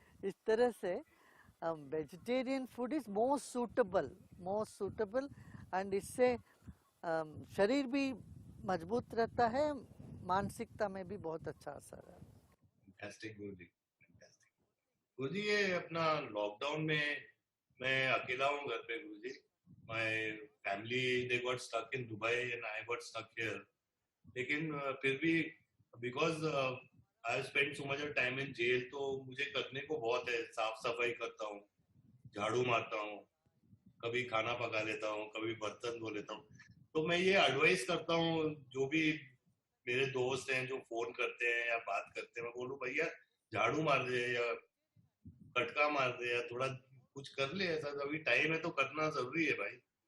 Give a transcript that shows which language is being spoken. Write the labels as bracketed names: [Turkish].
[Hindi] इस तरह से [English] vegetarian food is most suitable and [Hindi] इससे शरीर भी मजबूत रहता है, मानसिकता में भी बहुत अच्छा असर है। [English] Fantastic guruji, fantastic guruji. [Hindi] ये अपना लॉकडाउन में मैं अकेला हूँ घर पे गुरुजी। [English] My family they got stuck in Dubai and I got stuck here. [Hindi] लेकिन फिर भी [English] because I have spent so much of time in jail, [Hindi] तो मुझे करने को बहुत है। साफ सफाई करता हूँ, झाड़ू मारता हूँ, कभी खाना पका लेता हूँ, कभी बर्तन धो लेता हूँ। तो मैं ये एडवाइस करता हूँ जो भी मेरे दोस्त हैं जो फोन करते हैं या बात करते हैं, मैं बोलूँ भैया झाड़ू मार दे या कटका मार दे या थोड़ा कुछ कर ले, ऐसा अभी टाइम है तो करना जरूरी है भाई।